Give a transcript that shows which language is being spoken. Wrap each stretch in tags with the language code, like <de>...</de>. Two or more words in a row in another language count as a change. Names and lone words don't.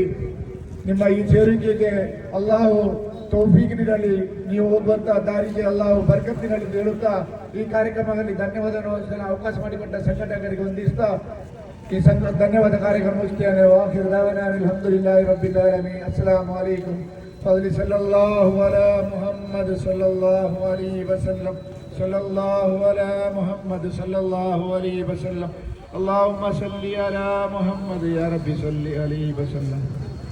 <kn>ನಿಮ್ಮ ಈ ಸೇರಿಕೆಗೆ ಅಲ್ಲಾಹು ತೌಫೀಕ್ ನೀಡಲಿ, ನೀವು ಹೋಗುವಂತಹ ದಾರಿಗೆ ಅಲ್ಲಾಹು ಬರ್ಕತ್ತಿನಲ್ಲಿ ಹೇಳುತ್ತಾ ಈ ಕಾರ್ಯಕ್ರಮದಲ್ಲಿ ಧನ್ಯವಾದ ಅವಕಾಶ ಮಾಡಿಕೊಟ್ಟ ಸಂಘಟಕರಿಗೆ ವಂದಿಸ್ತಾ ಈ ಧನ್ಯವಾದ ಕಾರ್ಯಕ್ರಮ ಮುಗಿಸ್ತೇನೆ.</kn> <ar>وآخر دعوانا الحمد لله رب العالمين. السلام عليكم. فضل صلى الله على محمد صلى الله عليه وسلم. صلى الله على محمد صلى الله عليه وسلم. اللهم صل على محمد يا رب صل عليه وسلم.</ar>